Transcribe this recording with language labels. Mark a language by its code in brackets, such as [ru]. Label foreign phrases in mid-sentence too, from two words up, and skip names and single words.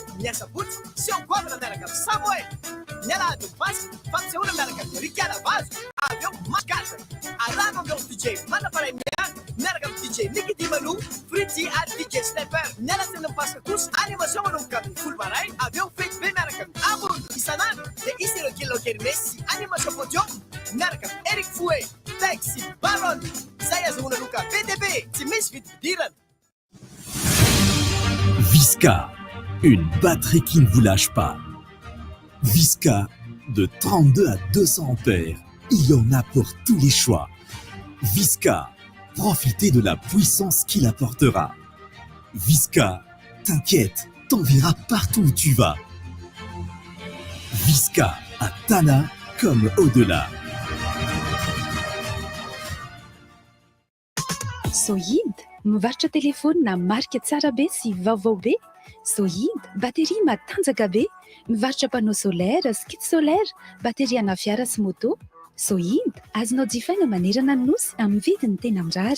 [mg] miasa botsy sy angoavana miaraka amin'ny Samoel ny alahady Pasca fampisehoana miaraka amin'ny Ricard Vazo avy eo Mascasa arano amin'ireo DJ Manaparaimiana miaraka amin'ny DJ Nicky Dimanu Fritzy ary DJ Sniper ny alatsena Pasca kosa animation manomboka amin'ny folo maray avy eo fety be miaraka amin'ny Amondo isanandro dia isy ireo Kilokermes sy animation podium miaraka amin'ny Eric Fouet Tex sy Baron izay azahoana loka VDB tsy misy vidividirana. [fr] Visca, une batterie qui ne vous lâche pas. Visca, de 32 à 200 ampères. Il y en a pour tous les choix. Visca, profitez de la puissance qu'il apportera. Visca, t'inquiète, t'enverra partout où tu vas. Visca, à Tana comme au-delà. [mg] Sohid, mivarotra telefôny marika tsara be sy vaovao be. Sohid, batterie matanjaka be, mivarotra [fr] panneau solaire, skid solaire, [mg] batterie ana fiara sy moto. Sohid, azonao jifaina manerana ny nosy amin'ny vidiny tena mirary.